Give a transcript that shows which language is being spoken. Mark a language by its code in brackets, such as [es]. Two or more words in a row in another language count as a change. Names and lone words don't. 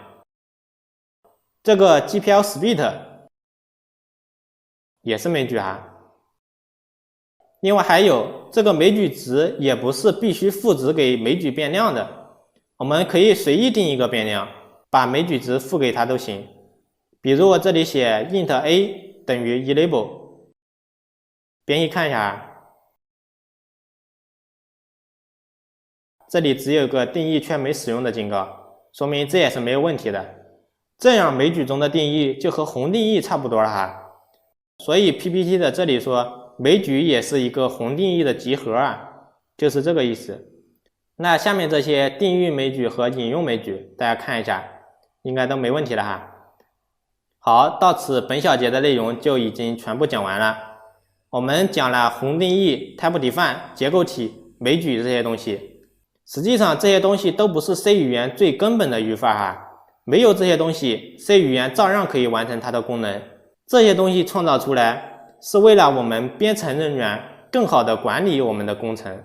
[zh] 这个 [en] GPL split [zh] 也是枚举哈。另外还有这个枚举值也不是必须赋值给枚举变量的，我们可以随意定一个变量，把枚举值赋给它都行。比如我这里写 [en] int a [zh] 等于 enable， 编译看一下，这里只有个定义却没使用的警告，说明这也是没有问题的。这样枚举中的定义就和宏定义差不多了哈。所以 PPT 的这里说枚举也是一个宏定义的集合啊，就是这个意思。那下面这些定义枚举和引用枚举，大家看一下，应该都没问题了哈。好，到此本小节的内容就已经全部讲完了。我们讲了宏定义、type-define、结构体、枚举这些东西。实际上这些东西都不是 C 语言最根本的语法哈，没有这些东西 ，C 语言照样可以完成它的功能。这些东西创造出来是为了我们编程人员更好的管理我们的工程。